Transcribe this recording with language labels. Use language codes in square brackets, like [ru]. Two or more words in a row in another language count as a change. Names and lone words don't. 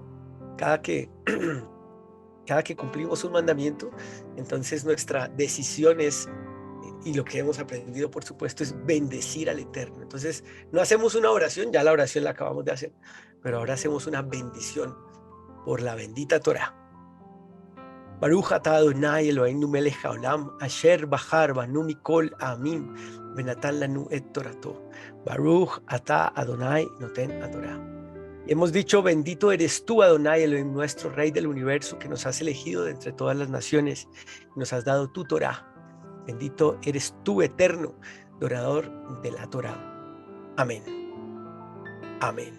[es] Cada que cumplimos un mandamiento, entonces nuestra decisión es, y lo que hemos aprendido, por supuesto, es bendecir al Eterno. Entonces, no hacemos una oración, ya la oración la acabamos de hacer, pero ahora hacemos una bendición por la bendita Torá. [he] ברוך אתה אדוני אלוהינו מלך העולם, אשר בחר בנו מכל עמים, ונתן לנו את תורתו, ברוך אתה אדוני נותן התורה. [es] Y hemos dicho, bendito eres tú, Adonai, el nuestro Rey del universo, que nos has elegido de entre todas las naciones, nos has dado tu Torá. Bendito eres tú, eterno, dorador de la Torá. Amén. Amén.